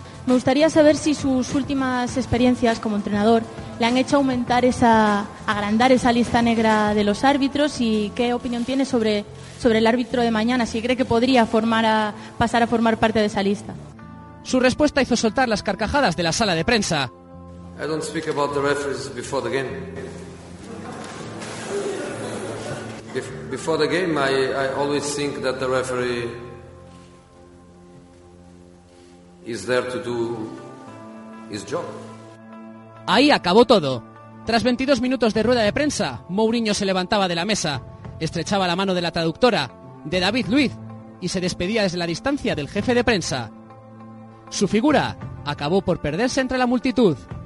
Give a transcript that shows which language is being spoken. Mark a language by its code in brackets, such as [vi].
[es] Me gustaría saber si sus últimas experiencias como entrenador le han hecho aumentar esa, agrandar esa lista negra de los árbitros y qué opinión tiene sobre el árbitro de mañana, si cree que podría pasar a formar parte de esa lista. Su respuesta hizo soltar las carcajadas de la sala de prensa. [en] I don't speak about the referees before the game. Before the game, I always think that the referee is there to do his job. [es] Ahí acabó todo. Tras 22 minutos de rueda de prensa, Mourinho se levantaba de la mesa, estrechaba la mano de la traductora, de David Luiz, y se despedía desde la distancia del jefe de prensa. Su figura acabó por perderse entre la multitud.